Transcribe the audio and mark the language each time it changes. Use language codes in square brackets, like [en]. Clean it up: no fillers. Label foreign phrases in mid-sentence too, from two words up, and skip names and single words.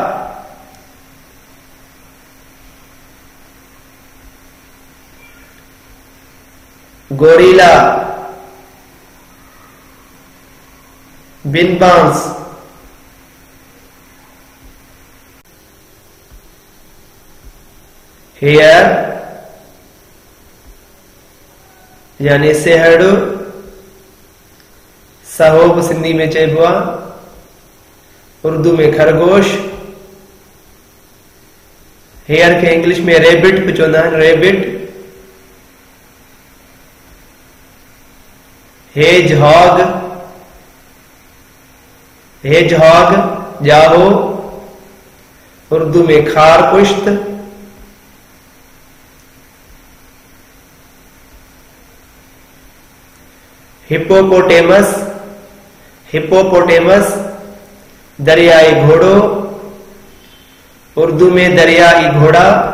[sd] गोरिल्ला बिन बांस, हेयर यानी सेहड़, सहोब सिंधी में चइबो आहे, उर्दू में खरगोश। हेयर के इंग्लिश में रेबिट भी चवंदा आहिनि, रेबिट। हेज हॉग, हेज हॉग जाहो, उर्दू में खार पुश्त। हिप्पोपोटेमस, हिप्पोपोटेमस दरियाई घोड़ो, उर्दू में दरियाई घोड़ा।